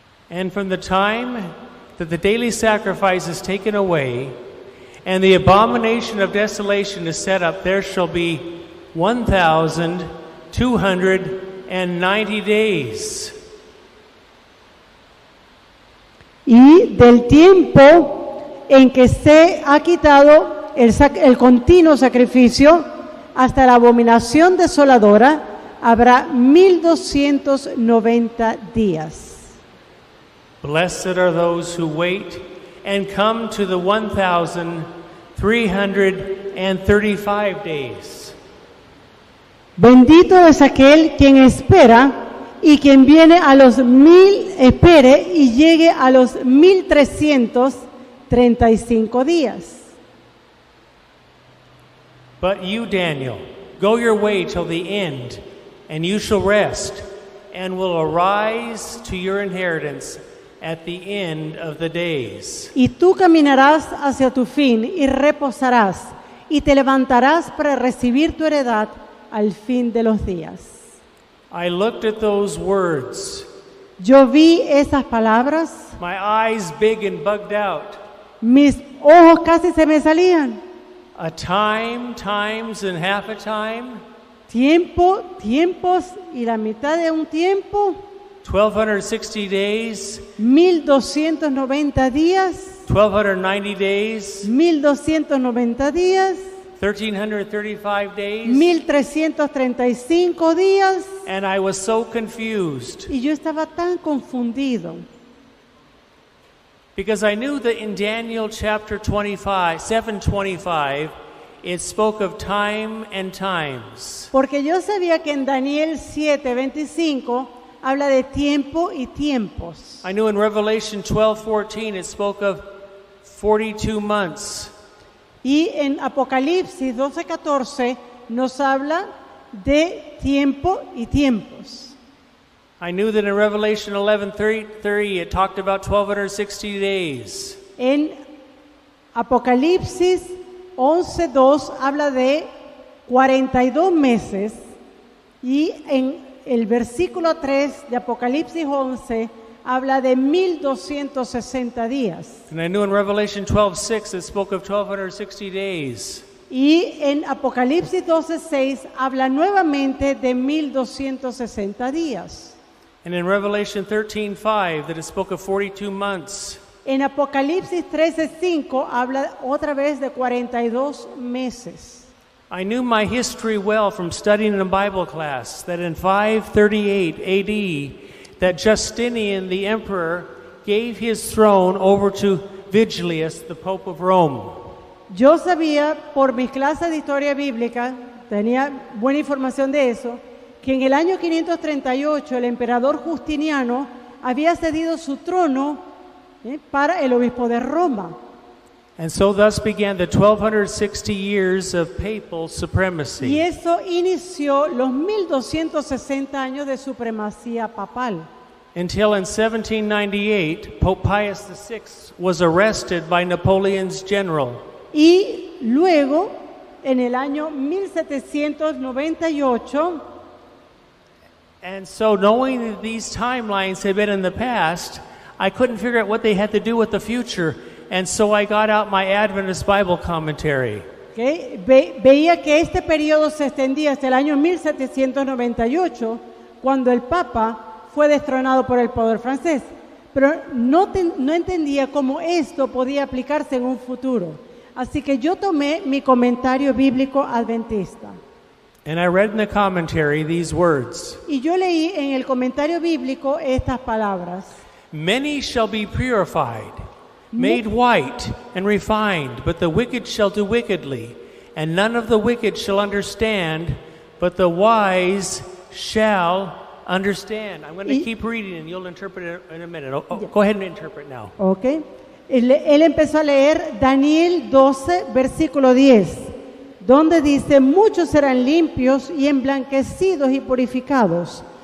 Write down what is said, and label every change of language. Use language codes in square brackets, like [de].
[en] And from the time that the daily sacrifice is taken away, and the abomination of desolation is set up, there shall be 1,290 days. [es] Y del tiempo en que se ha quitado el continuo sacrificio hasta la abominación desoladora, habrá 1290 días. [en] Blessed are those who wait and come to the 1,335 days. [es] Bendito es aquel quien espera y quien viene a los 1000, espere y llegue a los 1335 días. [en] But you, Daniel, go your way till the end, and you shall rest, and will arise to your inheritance at the end of the days. [es] Y tú caminarás hacia tu fin y reposarás, y te levantarás para recibir tu heredad al fin de los días. [en] I looked at those words, [es] Yo vi esas palabras, [en] my eyes big and bugged out. [es] mis ojos casi se me salían. [en] A time, times, and half a time. [es] Tiempo, tiempos y la mitad de un tiempo. [en] 1,260 days. [es] 1290 días. [en] 1,290 days. [es] 1290 días. [en] 1,335 days. [es] 1335 días. [en] And I was so confused. [es] Y yo estaba tan confundido. [en] Because I knew that in Daniel chapter 25, 7:25, it spoke of time and times. [es] Porque yo sabía que en Daniel 7:25 habla de tiempo y tiempos. [en] I knew in Revelation 12:14 it spoke of 42 months. [es] Y en Apocalipsis 12:14 nos habla de tiempo y tiempos. [en] I knew that in Revelation 11:30 it talked about 1260 days. [es] En Apocalipsis 11:2 habla de 42 meses y en el versículo 3 de Apocalipsis 11 habla de 1260 días. [en] And I knew in Revelation 12:6 it spoke of 1260 days. [es] Y en Apocalipsis 12:6 habla nuevamente de 1260 días. [en] And in Revelation 13:5 that it spoke of 42 months. [es] En Apocalipsis 13:5 habla otra vez de 42 meses. [en] I knew my history well from studying in a Bible class that in 538 AD that Justinian the emperor gave his throne over to Vigilius, the Pope of Rome. [es] Yo sabía por mis clases de historia bíblica, tenía buena información de eso, que en el año 538 el emperador Justiniano había cedido su trono para el obispo de Roma. [en] And so thus began the 1260 years of papal [es] Y [en] supremacy. [es] eso inició los 1260 años de supremacía papal. [en] Until in 1798, Pope Pius VI was arrested by Napoleon's general. [es] Y luego, en el año 1798, [en] And so knowing that these timelines had been in the past, I couldn't figure out what they had to do with the future. And so I got out my Adventist Bible commentary. [es] veía que este periodo se extendía hasta el año 1798, cuando el Papa fue destronado por el poder francés. Pero no entendía cómo esto podía aplicarse en un futuro. Así que yo tomé mi comentario bíblico adventista. [en] And I read in the commentary these words. [es] Y yo leí en el comentario bíblico estas palabras. [en] Many shall be purified, made white and refined, but the wicked shall do wickedly, and none of the wicked shall understand, but the wise shall understand. I'm going to keep reading and you'll interpret it in a minute. Go ahead and interpret now. Okay. [es] Él empezó a leer Daniel 12, versículo 10, donde dice: muchos serán limpios y emblanquecidos y purificados.